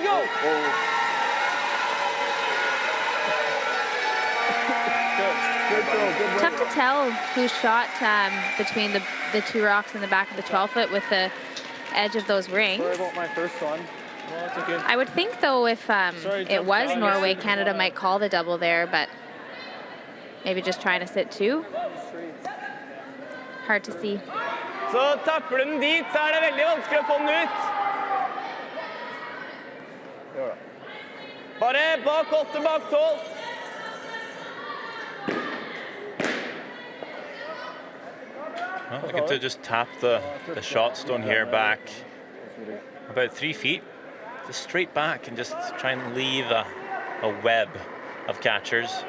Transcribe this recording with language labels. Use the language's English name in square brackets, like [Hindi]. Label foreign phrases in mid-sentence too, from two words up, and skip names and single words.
[English] Tough to tell who shot between the 2 rocks in the back of the 12-foot with the edge of those rings. Sorry about my first one. Well, it's okay. I would think, though, if it was Norway, Canada might call the double there, but maybe just trying to sit 2. Hard to see. [Norwegian] Så tapper du den dit, så det veldig vanskelig å få den ut. Bare bak 8, bak 12. [English] Well, looking to just tap the shot stone here back about 3 feet, just straight back, and just try and leave a web of catchers.